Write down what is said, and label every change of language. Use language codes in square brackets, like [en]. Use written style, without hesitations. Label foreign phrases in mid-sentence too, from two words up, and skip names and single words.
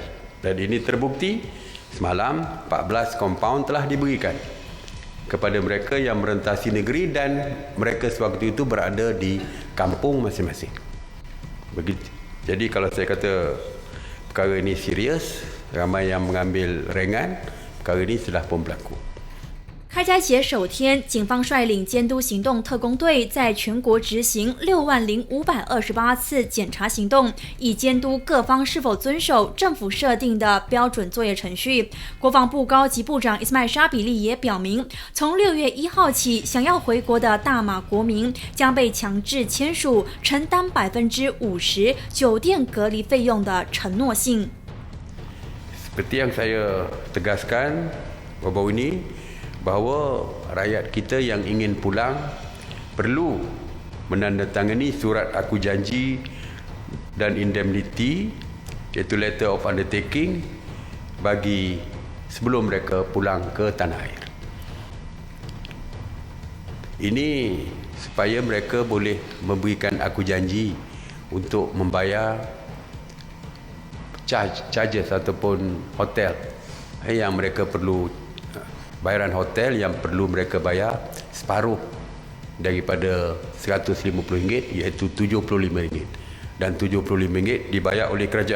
[ms] Dan ini terbukti semalam 14 kompaun telah diberikan kepada mereka yang merentasi negeri dan mereka sewaktu itu berada di kampung masing-masing. Jadi kalau saya kata perkara ini serius, ramai yang mengambil ringan, perkara ini sudah pun berlaku. [zh] 开斋节首天，警方率领监督行动特工队在全国执行60528次检查行动，以监督各方是否遵守政府设定的标准作业程序。国防部高级部长伊斯迈沙比利也表明，从6月1号起，想要回国的大马国民将被强制签署承担50%酒店隔离费用的承诺信。 [ms] Seperti yang saya tegaskan baru-baru ini, bahawa rakyat kita yang ingin pulang perlu menandatangani surat aku janji dan indemnity, iaitu [en] letter of undertaking, [ms] bagi sebelum mereka pulang ke tanah air. Ini supaya mereka boleh memberikan aku janji untuk membayar charges ataupun hotel yang mereka perlu, bayaran hotel yang perlu mereka bayar separuh daripada RM150, iaitu RM75, dan RM75 dibayar oleh kerajaan.